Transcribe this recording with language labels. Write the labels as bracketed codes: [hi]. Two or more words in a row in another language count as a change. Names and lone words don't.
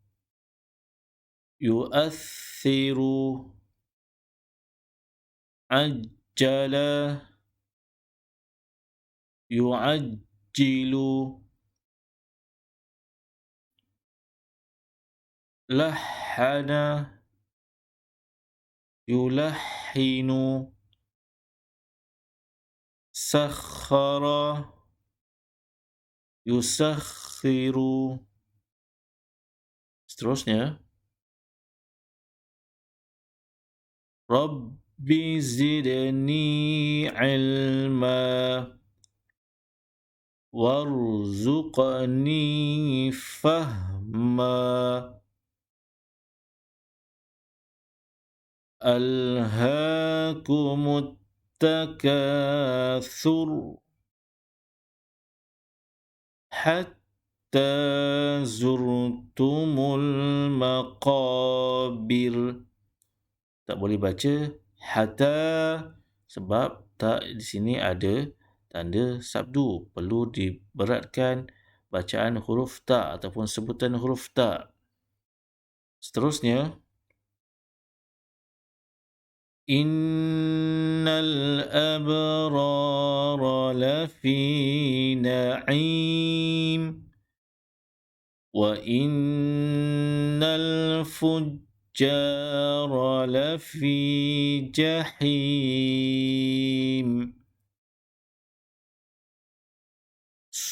[ar] يؤثر عجل يعجل لحن يلحن سخر يسخر. [ms] Seterusnya, [ar] رب زدني علما وارزقني فهما. ألهاكم التكاثر حتى زرتم المقابر. [ms] Tak boleh baca hatta sebab tak di sini ada tanda sabdu. Perlu diberatkan bacaan huruf ta ataupun sebutan huruf ta. Seterusnya, [ar] إن الأبرار لفي نعيم وإن الفجار لفي جحيم.